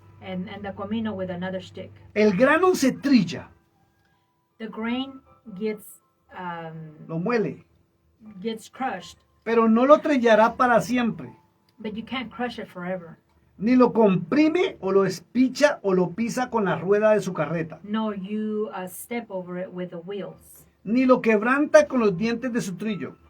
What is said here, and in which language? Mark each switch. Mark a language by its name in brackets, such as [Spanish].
[English] and the comino with another stick. [Spanish] El grano se trilla, [English] The grain gets [Spanish] lo muele. [English] crushed, [Spanish] Pero no lo trillará para siempre. [English] but you can't crush it forever. [Spanish] Ni lo comprime o lo espicha o lo pisa con la rueda de su carreta. [English] No, you step over it with the wheels. [Spanish] Ni lo quebranta con los dientes de su trillo.